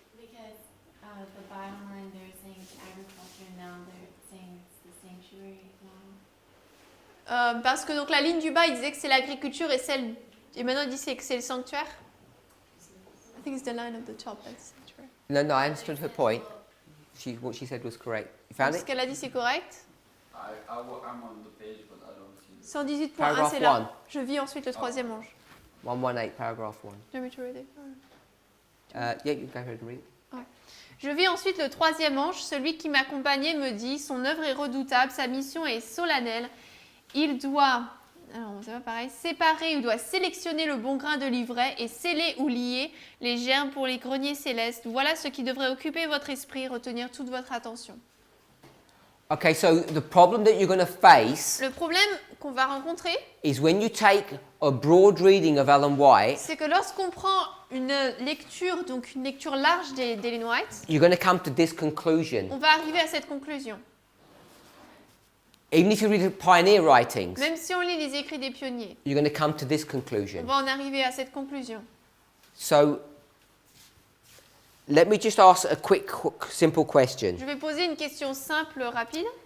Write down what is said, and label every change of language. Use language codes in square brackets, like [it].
[en] Because the bottom line, they're saying it's agriculture, now they're saying it's the sanctuary model. [fr] Parce que donc la ligne du bas, il disait que c'est l'agriculture et maintenant il dit que c'est le sanctuaire. [en] I think it's the line of the top that's sanctuary. No, I understood her point. What she said was correct. You found [fr] Ce [en] it? [fr] qu'elle a dit c'est correct. [en] I'm on the page, but I don't see it. 118.1 Paragraph [fr] c'est là. [en] one. [fr] Je vis ensuite le troisième ange. [en] 118, paragraph 1. Do you want me to read it? Yeah, you go ahead and read it. [fr] Je vis ensuite le troisième ange, celui qui m'accompagnait me dit, son œuvre est redoutable, sa mission est solennelle. Il doit, alors c'est pas pareil, séparer, il doit sélectionner le bon grain de l'ivraie et sceller ou lier les germes pour les greniers célestes. Voilà ce qui devrait occuper votre esprit et retenir toute votre attention. [en] Okay, so the problem that you're going to face [fr] Le problème qu'on va rencontrer, [en] is when you take a broad reading of Ellen White [fr] c'est que lorsqu'on prend une lecture, donc une lecture large d'Ellen White, [en] you're going to come to this conclusion. [fr] on va arriver à cette conclusion. [en] Even if you read the pioneer writings, [fr] Même si on lit les écrits des pionniers, [en] you're going to come to this [fr] on [en] conclusion. [fr] va en arriver à cette conclusion. [en] So, let me just ask a quick, simple question. [fr] Je vais poser une question simple, rapide.